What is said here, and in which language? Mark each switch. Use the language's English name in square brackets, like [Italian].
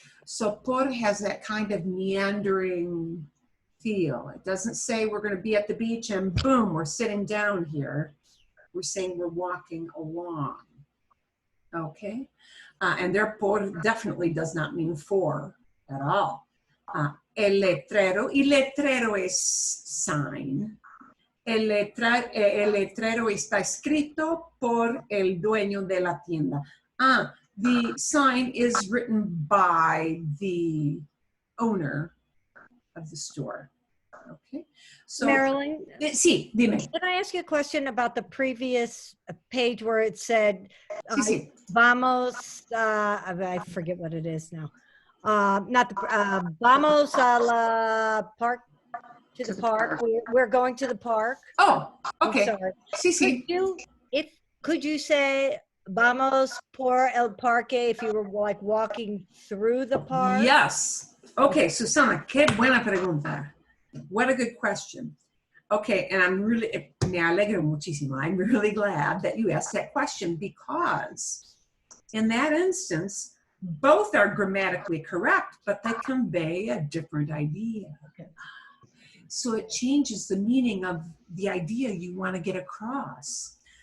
[English] So por has that kind of meandering feel. It doesn't say we're going to be at the beach and boom, we're sitting down here. We're saying we're walking along. Okay? And therefore definitely does not mean for at all. [Spanish] El letrero, y letrero es sign. El letrero está escrito por el dueño de la tienda. [English] The sign is written by the owner of the store. Okay. So, Marilyn, [Spanish] sí, dime. [English] can I ask you a question about the previous page where it said, [Spanish] Sí. [English] vamos, I forget what it is now. Not the, [Spanish] vamos a la [English] park, to the park. We're going to the park. Oh, okay. I'm sorry. [Spanish] Sí. [English] Could you say [Spanish] vamos por el parque [English] if you were like walking through the park? Yes. [Spanish] Okay, Susana, qué buena pregunta. [English] What a good question. Okay, and [Spanish] me alegro muchísimo. [English] I'm really glad that you asked that question because in that instance, Both are grammatically correct, but they convey a different idea. Okay. So it changes the meaning of the idea you want to get across.